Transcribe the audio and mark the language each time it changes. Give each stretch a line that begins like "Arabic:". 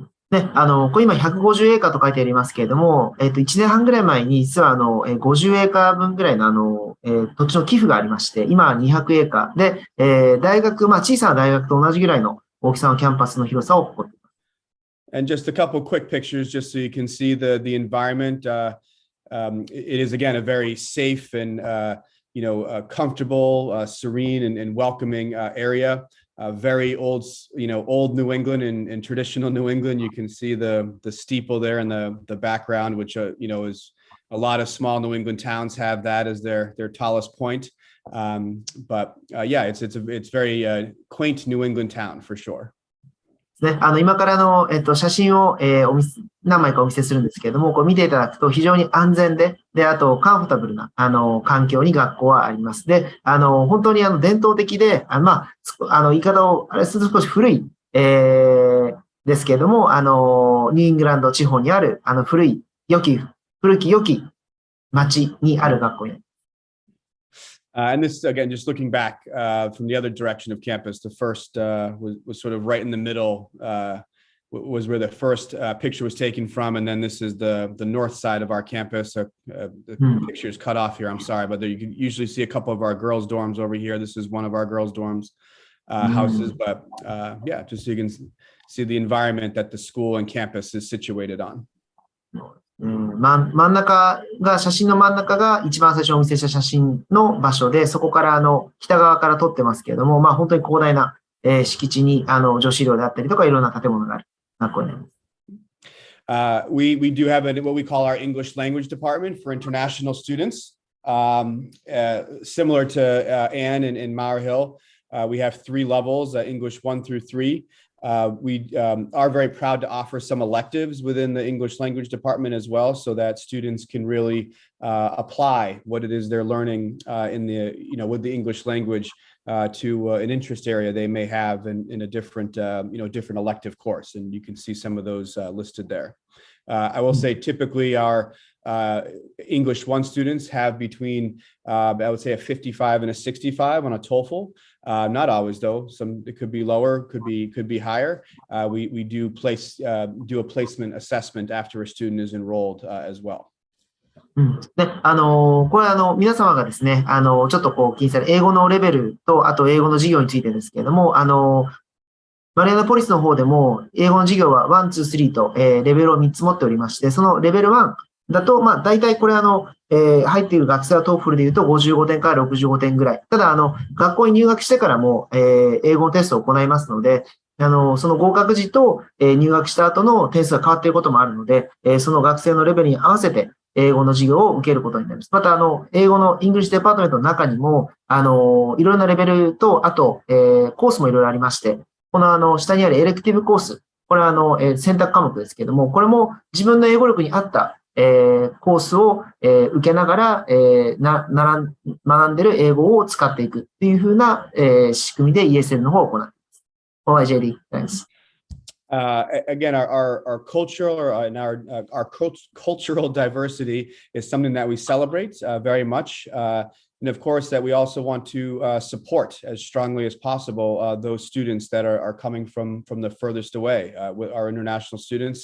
Japanese: ね、これ今150エーカーと書いてありますけれども、1年半ぐらい前に実は50エーカー分ぐらいの土地の寄付がありまして、今は200エーカーで、大学、小さな大学と同じぐらいの大きさのキャンパスの広さを誇っています。
English: And just a couple quick pictures just so you can see the environment. It is again a very safe and comfortable, serene and welcoming area. Very old New England and traditional New England. You can see the steeple there in the background, which is a lot of small New England towns have that as their tallest point. But it's very quaint New England town for sure.
Japanese: ね、今から写真を、何枚かお見せするんですけれども、こう見ていただくと非常に安全で、あとカンフォタブルな、環境に学校はあります。で、本当に伝統的で、言い方を、少し古い、ですけれども、ニューイングランド地方にある、古き良き町にある学校になります。
English: And this, again, just looking back from the other direction of campus, the first was sort of right in the middle, was where the first picture was taken from. And then this is the north side of our campus. The picture is cut off here, I'm sorry, but there you can usually see a couple of our girls' dorms over here. This is one of our girls' dorms houses. But just so you can see the environment that the school and campus is situated on.
Japanese: 写真の真ん中が一番最初にお見せした写真の場所で、そこから北側から撮ってますけれども、本当に広大な、敷地に女子寮であったりとかいろんな建物がある学校になります。
English: We do have what we call our English language department for international students. Similar to Anne and Maur Hill, we have 3 levels, English 1 through 3. We are very proud to offer some electives within the English language department as well, so that students can really apply what it is they're learning with the English language to an interest area they may have in a different elective course, and you can see some of those listed there. I will say typically our English 1 students have between, I would say, a 55 and a 65 on a TOEFL. Not always, though. It could be lower, could be higher. We do a placement assessment after a student is enrolled as well.
Japanese: で、これ皆様がですね、ちょっとこう気にされる英語のレベルと、あと英語の授業についてですけれども、マリアナポリスの方でも、英語の授業は1、2、3と、レベルを3つ持っておりまして、そのレベル1だと、まあ、大体これ入っている学生はトーフルで言うと55点から65点ぐらい。ただ、学校に入学してからも、英語のテストを行いますので、その合格時と、入学した後の点数が変わっていることもあるので、その学生のレベルに合わせて、英語の授業を受けることになります。また、英語のイングリッシュデパートメントの中にも、いろいろなレベルと、あと、コースもいろいろありまして、この下にあるエレクティブコース、これは選択科目ですけれども、これも自分の英語力に合った、コースを、受けながら、学んでる英語を使っていくっていう風な、仕組みで ESL の方を行っています。はい、JD。
English: Thanks. Again, our cultural and our cultural diversity is something that we celebrate very much. And of course, that we also want to support as strongly as possible those students that are coming from the furthest away with our international students.